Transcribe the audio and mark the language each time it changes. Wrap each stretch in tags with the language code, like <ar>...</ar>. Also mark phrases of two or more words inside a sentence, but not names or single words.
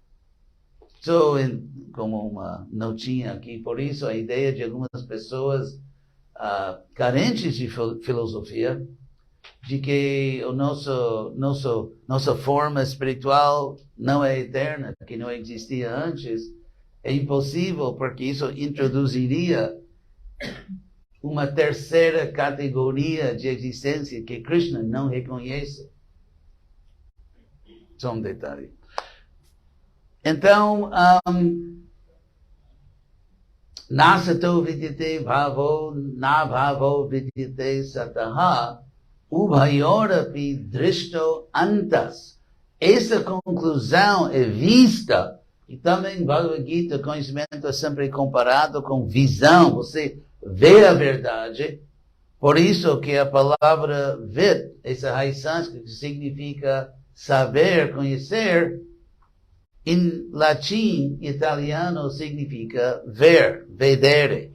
<pt>Como uma notinha aqui, por isso a ideia de algumas pessoas carentes de filosofia, de que nossa forma espiritual não é eterna, que não existia antes, é impossível, porque isso introduziria uma terceira categoria de existência que Krishna não reconhece. Só um detalhe. Então,</pt> <sa>Nasato Vidyate Bhavo, Na Bhavo Vidyate Sataha, Ubhayorapi Drishto Antas.</sa> <pt>Essa conclusão é vista, e também Bhagavad Gita, conhecimento é sempre comparado com visão, você vê a verdade. Por isso que a palavra vid, essa raiz sânscrita, significa saber, conhecer, em latim, italiano, significa ver, vedere.</pt>